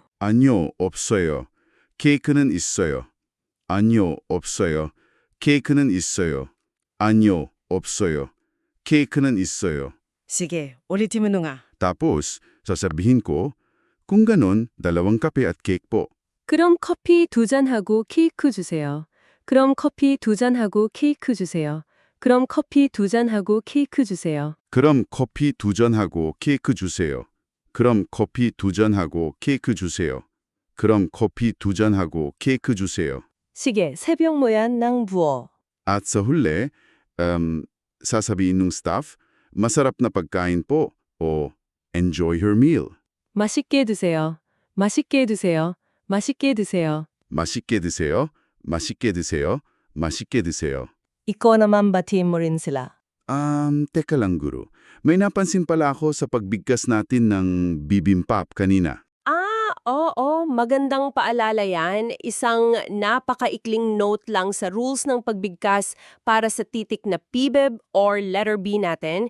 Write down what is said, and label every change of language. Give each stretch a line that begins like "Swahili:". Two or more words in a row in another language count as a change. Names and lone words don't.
Korean: 아니요, 없어요. 케이크는 있어요. 아니요, 없어요. 케이크는 있어요. 아니요, 없어요. 케이크는 있어요.
Filipino: Sige, ulitin mo nga. Tapos, sasabihin ko, kung ganon, 2 kape at cake po.
Korean: 그럼 커피 2잔하고 케이크 주세요. 그럼 커피 2잔하고 케이크 주세요. 그럼 커피 2잔하고 케이크 주세요. 그럼 커피 2잔하고 케이크 주세요. 그럼 커피 2잔하고 케이크 주세요. 그럼 커피 2잔하고 케이크 주세요.
Filipino: Sige, 새벽 moyan ng buo. At sa huli, sasabihin ng staff, masarap na pagkain po o
English: enjoy your meal.
Korean: 맛있게 드세요. 맛있게 드세요. 맛있게 드세요. 맛있게 드세요. 맛있게 드세요. 맛있게 드세요.
Filipino: Ikaw naman batiin mo rin sila. Teka lang guru. May napansin pala ako sa pagbigkas natin ng bibimbap kanina. Oo, magandang paalala yan. Isang napakaikling note lang sa rules ng pagbigkas para sa titik na PBIB
English: or letter B
Filipino: natin.